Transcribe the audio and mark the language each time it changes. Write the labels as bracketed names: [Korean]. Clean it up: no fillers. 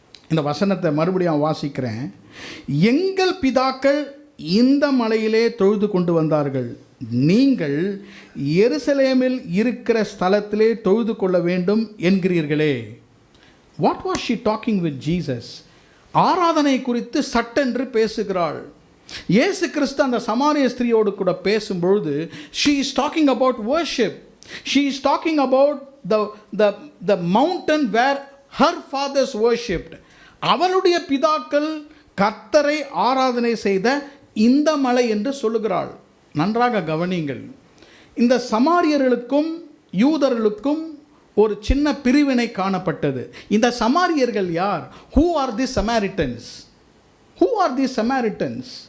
[Tamil] இந்த வசனத்தை மறுபடியும் வாசிக்கிறேன். எங்கள் பிதாக்கள் இந்த மலையிலே தொழுது கொண்டு வந்தார்கள், நீங்கள் எருசலேமில் இருக்கிற ஸ்தலத்திலே தொழுது கொள்ள வேண்டும் என்கிறீர்களே. [English] What was she talking with Jesus? [Tamil] ஆராதனை குறித்து சட்டென்று பேசுகிறாள். இயேசு கிறிஸ்து அந்த சமாரிய ஸ்திரியோடு கூட பேசும்பொழுது [English] she is talking about worship. She is talking about the mountain where her fathers worshipped. [Tamil] அவளுடைய பிதாக்கள் கர்த்தரை ஆராதனை செய்த இந்த மலை என்று சொல்லுகிறாள். நன்றாக கவனியுங்கள். இந்த சமாரியர்களுக்கும் யூதர்களுக்கும் ஒரு சின்ன பிரிவினை காணப்பட்டது. இந்த சமாரியர்கள் யார்? [English] Who are the Samaritans? Who are the Samaritans?